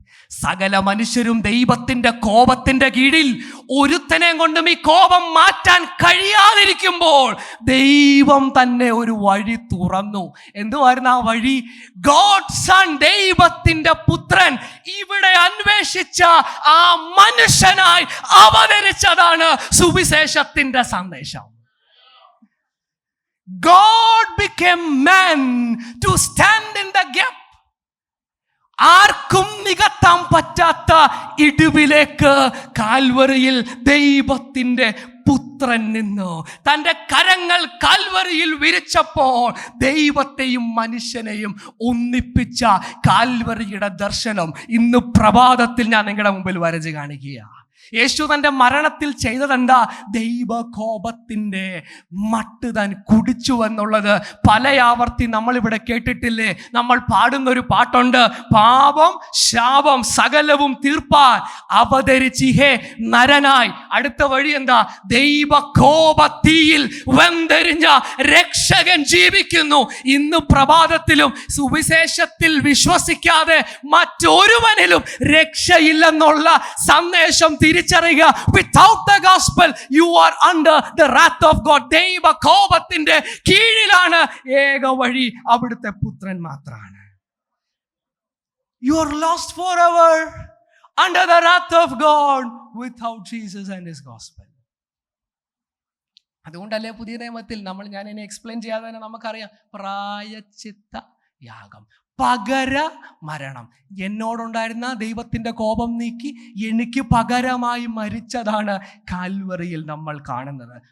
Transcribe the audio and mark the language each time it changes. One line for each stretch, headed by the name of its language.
Malayalam: സകല മനുഷ്യരും ദൈവത്തിന്റെ കോപത്തിന്റെ കീഴിൽ, ഒരുത്തനെ കൊണ്ടും ഈ കോപം മാറ്റാൻ കഴിയാതിരിക്കുമ്പോൾ ദൈവം തന്നെ ഒരു വഴി തുറന്നു. എന്തുവായിരുന്നു ആ വഴി? ഗോഡ് സൺ, ദൈവത്തിന്റെ പുത്രൻ ഇവിടെ അന്വേഷിച്ച ആ മനുഷ്യനായി അവതരിച്ചതാണ് സുവിശേഷത്തിന്റെ സന്ദേശം.
English: God became man to stand in the gap.
Malayalam: ആർക്കും നികത്താൻ പറ്റാത്ത ഇടിവിലേക്ക് കാൽവറിയിൽ ദൈവത്തിന്റെ പുത്രൻ നിന്നു. തൻ്റെ കരങ്ങൾ കാൽവറിയിൽ വിരിച്ചപ്പോൾ ദൈവത്തെയും മനുഷ്യനെയും ഒന്നിപ്പിച്ച കാൽവറിയുടെ ദർശനം ഇന്ന് പ്രഭാതത്തിൽ ഞാൻ നിങ്ങളുടെ മുമ്പിൽ വരച്ച് കാണിക്കുക. യേശു തൻ്റെ മരണത്തിൽ ചെയ്തതെന്താ? ദൈവകോപത്തിൻ്റെ മട്ട് താൻ കുടിച്ചു എന്നുള്ളത് പല ആവർത്തി നമ്മളിവിടെ കേട്ടിട്ടില്ലേ? നമ്മൾ പാടുന്നൊരു പാട്ടുണ്ട്, പാപം ശാപം സകലവും തീർപ്പാൻ അവതരിച്ചിഹേ നരനായി. അടുത്ത വഴി എന്താ? ദൈവകോപത്തീയിൽ വെന്തെരിഞ്ഞ രക്ഷകൻ ജീവിക്കുന്നു. ഇന്ന് പ്രഭാതത്തിലും സുവിശേഷത്തിൽ വിശ്വസിക്കാതെ മറ്റൊരുവനിലും രക്ഷയില്ലെന്നുള്ള സന്ദേശം തിരിച്ചറിയുക.
English: Without the gospel you are under the wrath of God.
Malayalam: ദൈവകോപത്തിന്റെ കീഴിലാണ്. ഏക വഴി അവിടുത്തെ പുത്രൻ മാത്രമാണ്.
English: You are lost forever under the wrath of God without Jesus and his gospel.
Malayalam: അതുകൊണ്ടല്ലേ പുതിയ നിയമത്തിൽ ഞാൻ ഇനി എക്സ്പ്ലെയിൻ ചെയ്യാതെ തന്നെ നമുക്കറിയാം, പ്രായശ്ചിത്ത യാഗം, പകര മരണം. എന്നോടുണ്ടായിരുന്ന ദൈവത്തിന്റെ കോപം നീക്കി എനിക്ക് പകരമായി മരിച്ചതാണ് കാൽവറിയിൽ നമ്മൾ കാണുന്നത്.